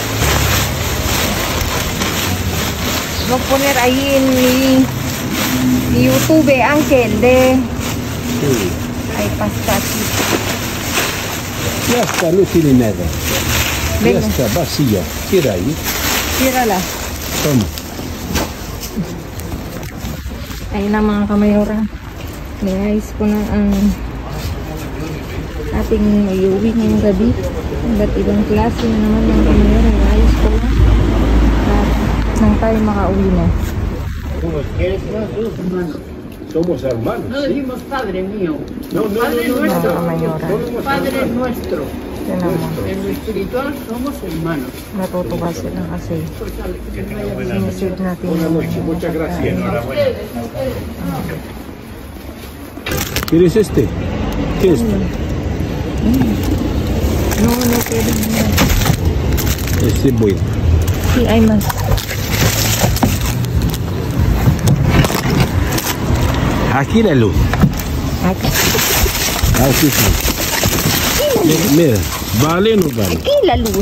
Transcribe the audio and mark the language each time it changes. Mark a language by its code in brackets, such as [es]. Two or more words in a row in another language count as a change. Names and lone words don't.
[es] Voy a poner ahí en mi YouTube, Ángel, de... Sí. Hay pasta aquí. Ya está, no tiene nada. Venga. Ya está, vacía. Tira ahí. Tírala. Toma. [tl] Ayun na mga kamayora. Niayos ko na ang ating iuwi ngayong gabi. Iba't ibang klase na naman mga kamayora. Niayos ko na. At nang tayo makauwi na. [es] Somos hermanos. No decimos Padre mío, No, Padre no, no, [tl] Mga [es] nuestro, [tl] kamayora. [es] Padre nuestro. [tl] Yan naman. [es] En lo espiritual somos hermanos. [tl] Natutuwa sila kasi siniserve natin [es] Buenas [tl] yung [es] noches, muchas gracias. [tl] pagkain. [es] Enhorabuena. ¿Quieres este? ¿Qué es este? [tl] No pwede na. [es] Este es bueno. Sí, hay más. Aquí la luz. Aquí. Aquí sí. Mira, ¿vale o no vale? Aquí la luz.